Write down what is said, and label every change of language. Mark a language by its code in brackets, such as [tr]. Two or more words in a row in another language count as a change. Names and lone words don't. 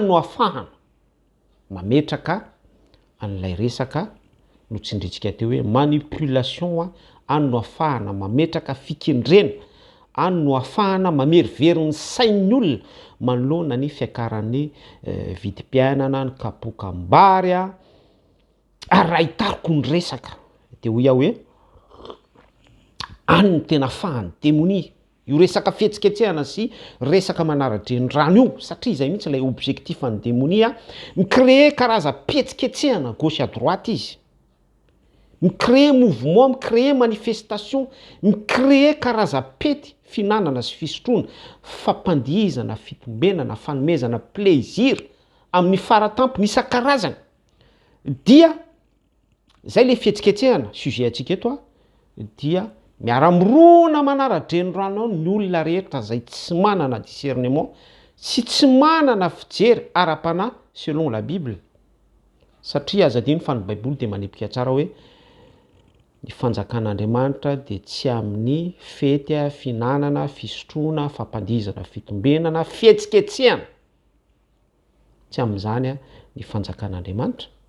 [mg] no afahana mametraka an'ilay resaka notsindritsika teo hoe manipulation, any no afahana mametraka fikendrena, any no afahana mamerivery ny sain'ny olona manoloana ny fiakaran'ny vidim-piainana, ny kapokam-bary ary raha hitariko ny resaka dia hoy aho hoe any no tena afahany démonie io resaka fihetsiketsehana sy resaka manara-drenirano io satria izay mihitsy ilay objectif ny démonie micréer karazam-pihetsiketsehana [fr] gauche à droite [mg] izy, micréer mouvement, micréer manifestation, micréer karazam-pety finanana sy fisotroana, fampandihizana, fitombenana, fanomezana plaisir amin'ny faratampony isan-karazany dia zay le fihetsiketsehana sujet atsika eto dia miara-mirona manara-drenirano ny olona rehetra zay tsy manana discernement sy tsy manana fijery ara-panahy [fr] selon la Bible [mg] satria azadino fa ny Baiboly dia manipika tsara hoe ny fanjakan'Andriamanitra dia tsy amin'ny fety finanana, fisotroana, fampandihizana, fitombenana, fihetsiketsehana, tsy amin'izany ny fanjakan'Andriamanitra